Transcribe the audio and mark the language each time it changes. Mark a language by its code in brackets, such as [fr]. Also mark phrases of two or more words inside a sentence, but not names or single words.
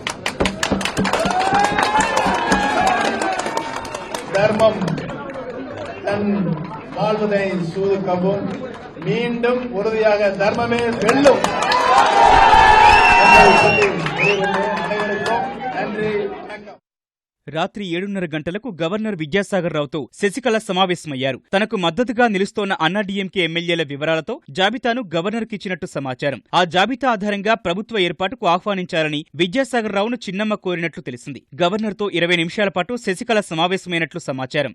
[ta] தர்மம் தன் வாழ்வதை சூதுக்கவும் மீண்டும் உறுதியாக தர்மமே வெல்லும். அனைவருக்கும் நன்றி, வணக்கம். [te] రాత్రి 7:30 గంటలకు గవర్నర్ విద్యాసాగర్ రావుతో శశికళ సమావేశమయ్యారు. తనకు మద్దతుగా నిలుస్తోన్న అన్నాడీఎంకే ఎమ్మెల్యేల వివరాలతో జాబితాను గవర్నర్కి ఇచ్చినట్టు సమాచారం. ఆ జాబితా ఆధారంగా ప్రభుత్వ ఏర్పాటుకు ఆహ్వానించాలని విద్యాసాగర్ రావును చిన్నమ్మ కోరినట్లు తెలిసింది. గవర్నర్తో 20 నిమిషాల పాటు శశికళ సమావేశమైనట్లు సమాచారం.